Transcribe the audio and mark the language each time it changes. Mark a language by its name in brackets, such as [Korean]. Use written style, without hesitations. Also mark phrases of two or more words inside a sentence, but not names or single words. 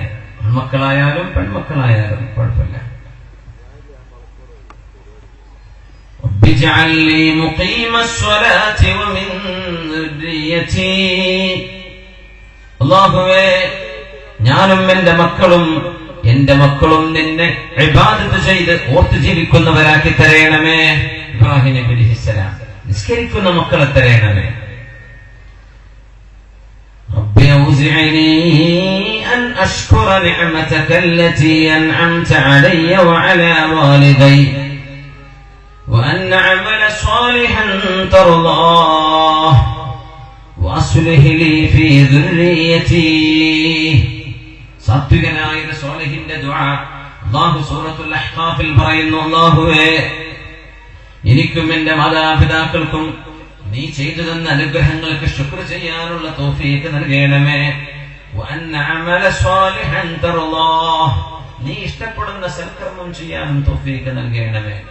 [Malayalam] മക്കളായാലും പെൺമക്കളായാലും കുഴപ്പമില്ല. [Arabic] واجعلني مقيم الصلاة ومن ذريتي, [Malayalam] അല്ലാഹുവേ, ഞാനും എന്റെ മക്കളും നിന്നെ ഇബാദത്ത് ചെയ്ത് ഓർത്ത് ജീവിക്കുന്നവരാക്കി തരയണമേ. ഇബ്രാഹിം നബി അലൈഹിസ്സലാം നിസ്കരിക്കുന്ന മക്കളെ തരയണമേ. [Arabic] رب أوزعني أن أشكر نعمتك التي أنعمت علي وعلى والدي وأن أعمل صالحا ترضاه وأصلح لي في ذريتي. [Malayalam] സാത്വികനായ സ്വാലിഹിന്റെ ദുആ അല്ലാഹു സൂറത്തുൽ അഹ്ഖാഫിൽ പറയുന്നു, അല്ലാഹുവേ, എനിക്കും എന്റെ മാതാപിതാക്കൾക്കും നീ ചെയ്തു തന്ന അനുഗ്രഹങ്ങൾക്ക് ശുക്ർ ചെയ്യാനുള്ള തൗഫീഖ് നൽകണമേ. നീ ഇഷ്ടപ്പെടുന്ന സൽക്കർമ്മം ചെയ്യാനും തൗഫീഖ് നൽകണമേ.